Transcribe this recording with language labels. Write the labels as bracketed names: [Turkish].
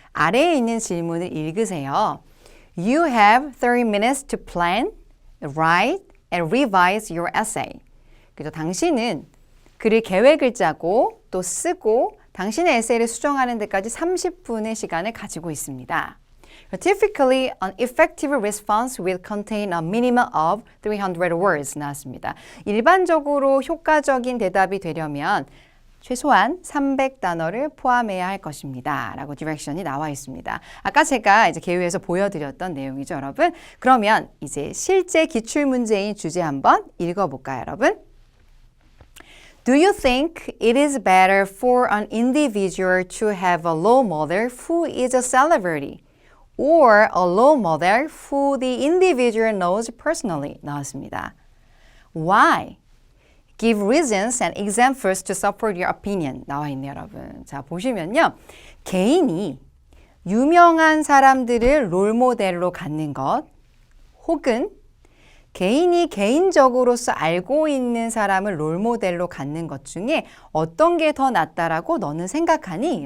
[Korean] 아래에 있는 질문을 읽으세요. [English] You have 30 minutes to plan, write, and revise your essay. [Korean] 그래서 당신은 글을 계획을 짜고 또 쓰고 당신의 에세이를 수정하는 데까지 30분의 시간을 가지고 있습니다. [English] Typically, an effective response will contain a minimum of 300 words [Korean] 나왔습니다. 일반적으로 효과적인 대답이 되려면 최소한 300단어를 포함해야 할 것입니다. 라고 디렉션이 나와 있습니다. 아까 제가 이제 개요에서 보여드렸던 내용이죠, 여러분. 그러면 이제 실제 기출문제인 주제 한번 읽어볼까요, 여러분? [English] Do you think it is better for an individual to have a role model who is a celebrity or a role model who the individual knows personally? [Korean] 나왔습니다. [English] Why? Give reasons and examples to support your opinion. [Korean] 나와 있네요, 여러분. 자, 보시면요. 개인이 유명한 사람들을 롤모델로 갖는 것 혹은 개인이 개인적으로서 알고 있는 사람을 롤모델로 갖는 것 중에 어떤 게 더 낫다라고 너는 생각하니?